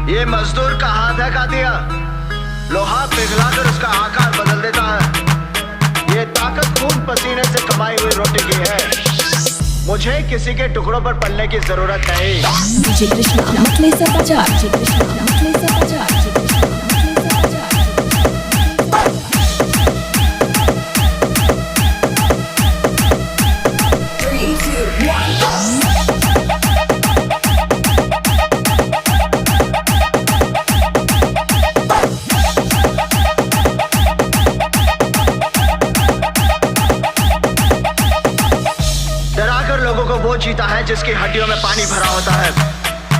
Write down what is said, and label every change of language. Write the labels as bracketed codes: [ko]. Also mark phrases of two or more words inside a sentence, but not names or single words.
[hi] ये मजदूर का हाथ है कातिया, लोहा पिघलाकर उसका आकार बदल देता है। ये ताकत खून पसीने से कमाई हुई रोटी की है। मुझे किसी के टुकड़ों पर पलने की जरूरत नहीं। DJ Krishna, Namtle Sapajar, DJ Krishna, Namtle Sapajar, DJ Krishna, Namtle Sapajar. 3, 2, 1. डराकर लोगों को वो जीता है जिसकी हड्डियों में पानी भरा होता है।